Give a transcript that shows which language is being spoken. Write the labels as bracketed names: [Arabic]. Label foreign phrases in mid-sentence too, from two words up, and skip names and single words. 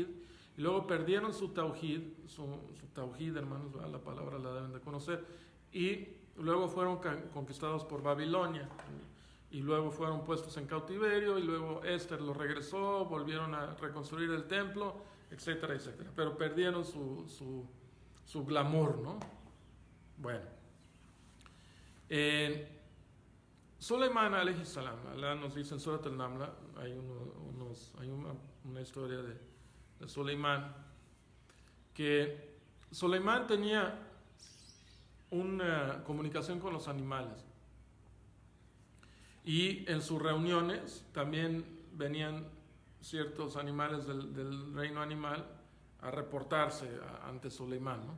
[Spanish] Y luego perdieron su tauhid, hermanos, la palabra la deben de conocer, y luego fueron conquistados por Babilonia, y luego fueron puestos en cautiverio, y luego Esther los regresó, volvieron a reconstruir el templo, etcétera, etcétera. Pero perdieron su glamour, ¿no? Bueno. Soleimán [Arabic] عليه السلام, [Spanish] Allah nos dice en Surat al-Naml, hay una historia de Soleimán, que Soleimán tenía una comunicación con los animales, y en sus reuniones también venían ciertos animales del reino animal a reportarse ante Soleimán, ¿no?